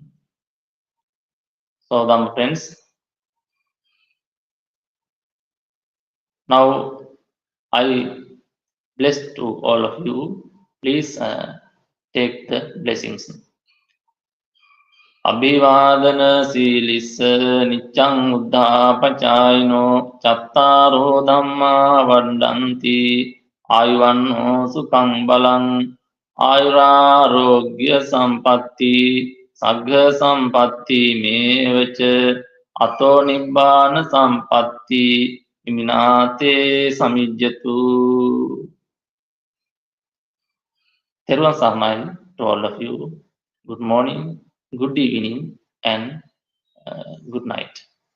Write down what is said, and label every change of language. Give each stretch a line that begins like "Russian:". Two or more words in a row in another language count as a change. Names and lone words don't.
English: So, Dhamma friends, now I bless to all of you. Please take the blessings.
Pali: Abhivadana Silissa Nichang Uddha Pachayino Chattaro Dhamma Vadanti Ayuvanno Sukhang Balang Ayurarogya Sampatti Sagga Sampatti Mevacha Ato Nibbana Sampatti Iminate Samijjatu.
Sinhala: තෙරුවන් සරණයි
English: to all of you. Good morning, good evening, and good night.